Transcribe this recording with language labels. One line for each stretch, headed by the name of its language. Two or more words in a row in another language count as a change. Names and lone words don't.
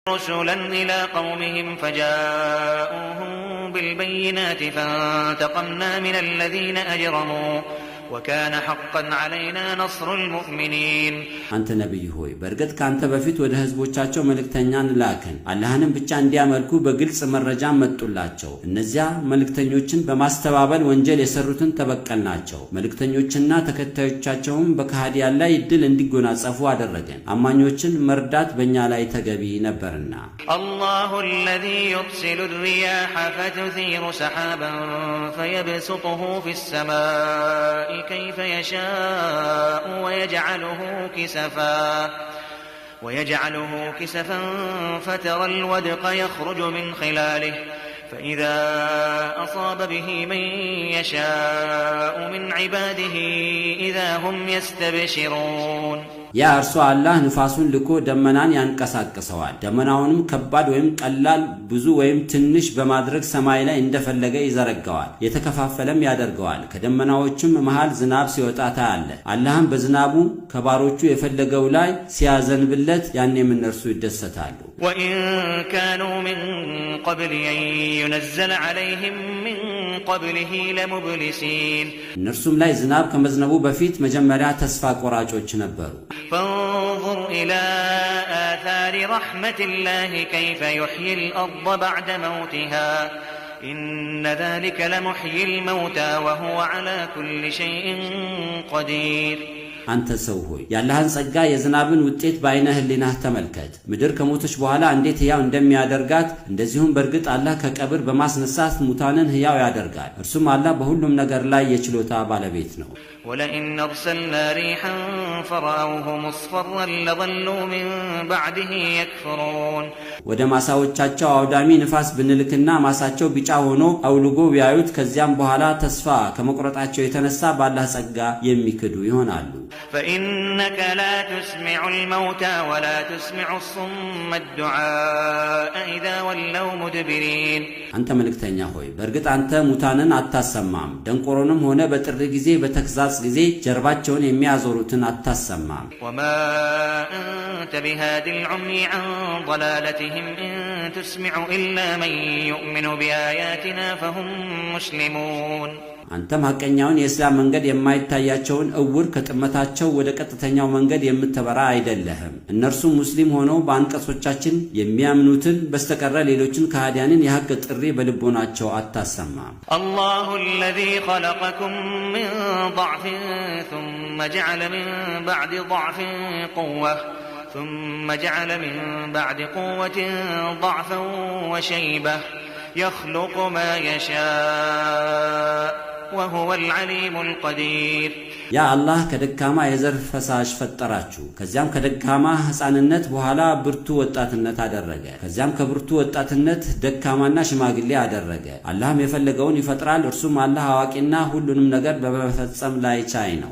Arabic: رسلا إلى قومهم فجاءوهم بالبينات فانتقمنا من الذين أجرموا وكان حقا علينا نصر المؤمنين
Amharic: አንተ ነብይ ሆይ በርግጥ ካንተ በፊት ወደ ህዝቦቻቸው መልእክተኛን ላከን አላህንም ብቻ እንዲያመልኩ በግልጽ መረጃ መጥቶላቸው እነዚያ መልእክተኞችን በማስተባበል ወንጀል የሰሩትን ተበቀልናቸው መልእክተኞችና ተከታዮቻቸውም በካህዲያን ላይ ድል እንዲጎናጸፉ አደረገን አማኞችን መርዳት በእኛ ላይ ተገቢ ነበርና
Arabic: الله الذي يرسل الرياح فتثير سحابا فيبسطه في السماء كيف يشاء ويجعله كسفا فترى الودق يخرج من خلاله فإذا أصاب به من يشاء من عباده إذا هم يستبشرون
Amharic: ያ እርሱ አላህ ንፋሱን ልኮ ደመናን ያንቀሳቅሰዋል ደመናውንም ከባድ ወይም ቀላል ብዙ ወይም ትንሽ በማድረግ ሰማይ ላይ እንደፈለገ ይዘረጋዋል የተከፋፈለም ያደርገዋል ከደመናዎችም መሃል ዝናብ ሲወጣ ታያለ አላህም በዝናቡ ከባሮቹ የፈለገው ላይ ሲያዘንብለት ያኔም እነርሱ ይደሰታሉ
Arabic: وإن كانوا من قبل أن ينزل عليهم من قبله لمبلسين
Amharic: እነርሱም ላይ ዝናብ ከመዝነቡ በፊት መጀመሪያ ተስፋ ቆራጮች ነበሩ
Arabic: فانظر إلى آثار رحمة الله كيف يحيي الأرض بعد موتها إن ذلك لمحيي الموتى وهو على كل شيء قدير
Amharic: አንተ ሰው ሆይ ያላህን ጸጋ የዝናብን ውጤት በአይነ ህሊናህ ተመልከት ምድር ከሞተች በኋላ እንዴት ህያው እንደሚያደርጋት እንደዚሁም በርግጥ አላህ ከቀብር በማስነሳት ሙታንን ህያው ያደርጋል እርሱም አላህ በሁሉም ነገር ላይ የችሎታ ባለቤት ነው
Arabic: ولئن أرسلنا ريحا فرأوه مصفرا لظلوا من بعده يكفرون
Amharic: ወደ ማሳዎቻቸው አውዳሚ ንፋስ ብንልክና ማሳቸው ቢጫ ሆኖ አውልጎ ቢያዩት ከዚያም በኋላ ተስፋ ከመቁረጣቸው የተነሳ ባላህ ጸጋ የሚክዱ ይሆናሉ
Arabic: فإنك لا تسمع الموتى ولا تسمع الصم الدعاء إذا ولوا مدبرين
Amharic: አንተ መልእክተኛ ሆይ በርግጥ አንተ ሙታንን አታሰማም ደንቆሮንም ሆነ በጥሪ ጊዜ በተክዛጽ ጊዜ ጀርባቸውን የሚያዞሩትን አታሰማም
Arabic: وما أنت بهاد العمي عن ضلالتهم إن تسمع إلا من يؤمن بآياتنا فهم مسلمون
Amharic: አንተም ሐቀኛውን የእስላም መንገድ የማይታያቸውን እውር ከጥመታቸው ወደ ቀጥተኛው መንገድ የምትበራ አይደለህም እነርሱ ሙስሊም ሆነው በአንቀጾቻችን የሚያምኑትን በስተቀር ሌሎችን ከሃዲያንን የሐቅ ጥሪ በልቦናቸው አታሰማም
Arabic: الله الذي خلقكم من ضعف ثم جعل من بعد ضعف قوة ثم جعل من بعد قوة ضعفا وشيبة يخلق ما يشاء وهو العليم القدير
Amharic: ያ አላህ ከደካማ የዘር ፈሳሽ ፈጠራችሁ ከዚያም ከደካማ ህፃንነት በኋላ ብርቱ ወጣትነት አደረገ ከዚያም ከብርቱ ወጣትነት ደካማና ሽማግሌ አደረገ አላህም የፈለገውን ይፈጥራል እርሱም አላህ አዋቂና ሁሉንም ነገር በመፈጸም ላይ ቻይ ነው